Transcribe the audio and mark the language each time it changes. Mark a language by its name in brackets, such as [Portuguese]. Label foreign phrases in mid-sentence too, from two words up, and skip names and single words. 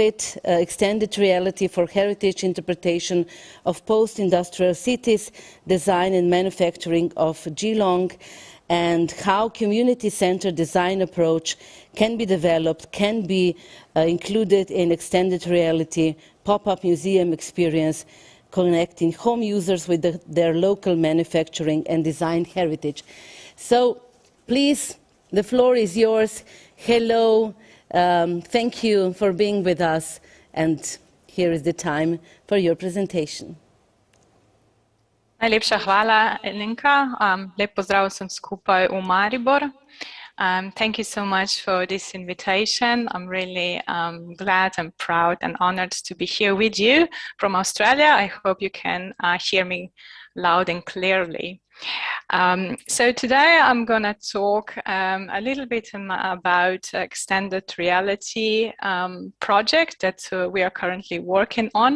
[English] it, Extended Reality for Heritage Interpretation of Post-Industrial Cities, Design and Manufacturing of Geelong, and how community-centered design approach can be developed, can be included in extended reality, pop-up museum experience, connecting home users with their local manufacturing and design heritage. So please, the floor is yours. Hello, thank you for being with us, and here is the time for your presentation. [Slovenian] Najlepša hvala, Elenka. Lep pozdrav vsem skupaj v Maribor. [English] Thank you so much for this invitation. I'm really glad and proud and honored to be here with you from Australia. I hope you can hear me loud and clearly. So today I'm going to talk a little bit about extended reality project that we are currently working on.